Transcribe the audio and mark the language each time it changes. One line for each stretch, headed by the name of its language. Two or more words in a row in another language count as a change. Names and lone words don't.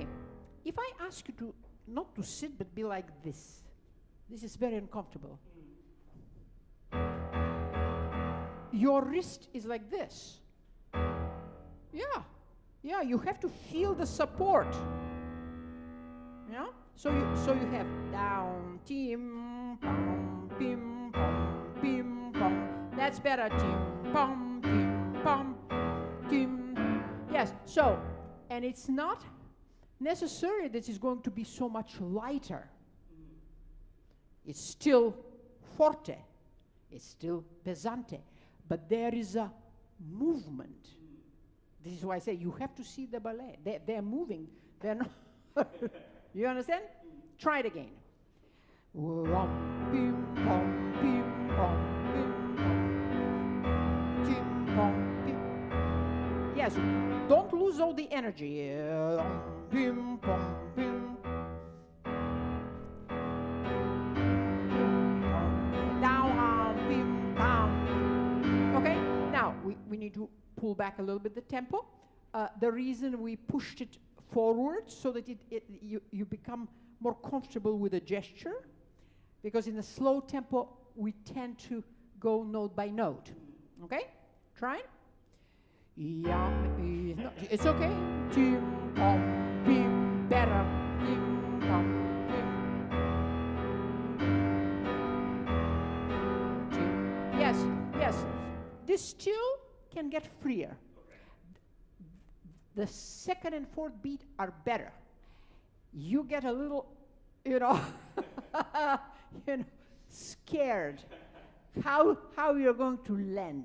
English: If I ask you to not to sit but be like this is very uncomfortable. Your wrist is like this. Yeah, you have to feel the support. Yeah? So you have down, tim, pom, pim, pom, pim, pom. That's better, tim, pom, pim, pom, tim. Yes, so, and it's not necessary that it's going to be so much lighter. It's still forte. It's still pesante. But there is a movement. This is why I say you have to see the ballet. They're moving. They're not. You understand? Try it again. Pim, pom, pim, pom, pim, pom, pim, pom, pim. Yes, don't lose all the energy. Pim, pom, pim. Down, pim, down. Okay, now we need to pull back a little bit the tempo. The reason we pushed it forward so that you become more comfortable with the gesture, because in a slow tempo we tend to go note by note. Okay, try it. No, it's okay. Tim, pom, pim, better. Tim, pom, pim. Tim. Yes. This still can get freer. The second and fourth beat are better. You get a little, scared how you're going to land.